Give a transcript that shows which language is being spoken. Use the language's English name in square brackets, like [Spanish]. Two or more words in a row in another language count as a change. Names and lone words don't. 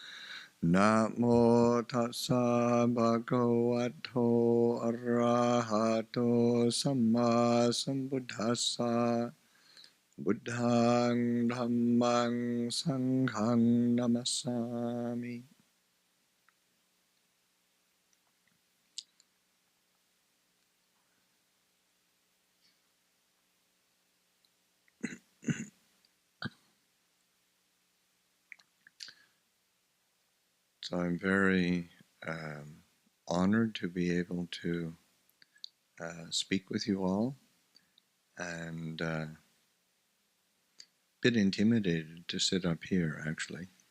[Pali] Namo tassa bhagavato arahato samma sambuddhassa. Buddhang Dhammang Sanghang Namasami. [English] So I'm very honored to be able to speak with you all, and a bit intimidated to sit up here, actually.